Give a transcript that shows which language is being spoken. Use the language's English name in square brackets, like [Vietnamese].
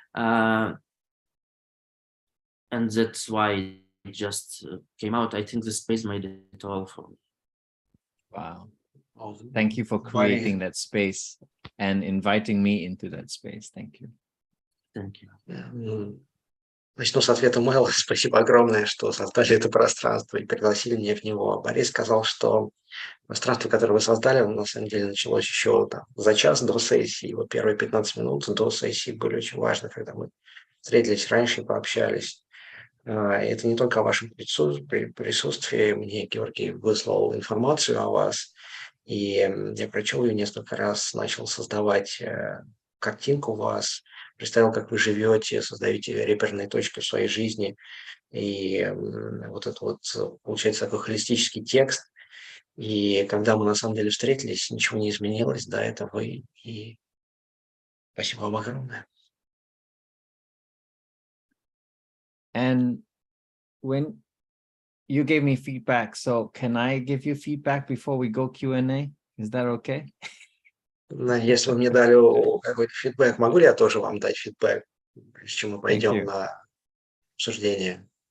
[English] And that's why it just came out. I think the space made it all for me. Wow. Thank you for creating that space and inviting me into that space. Thank you. Thank you. [Russian] Начну с ответа Мэла. Спасибо огромное, что создали это пространство и пригласили меня в него. Борис сказал, что пространство, которое вы создали, на самом деле началось еще за час до сессии. Его первые 15 минут до сессии были очень важны, когда мы встретились раньше и пообщались. Это не только о вашем присутствии. Мне Георгий выслал информацию о вас, и я прочел ее несколько раз, начал создавать картинку вас, представил, как вы живете, создаете реперные точки в своей жизни, и вот это вот получается такой холистический текст. И когда мы на самом деле встретились, ничего не изменилось, да, это вы, и спасибо вам огромное. [English] And when you gave me feedback, so can I give you feedback before we go Q&A? Is that okay? [Russian] Если вы мне дали какой-то фидбэк, могу ли я тоже вам дать фидбэк, прежде чем мы пойдем на обсуждение?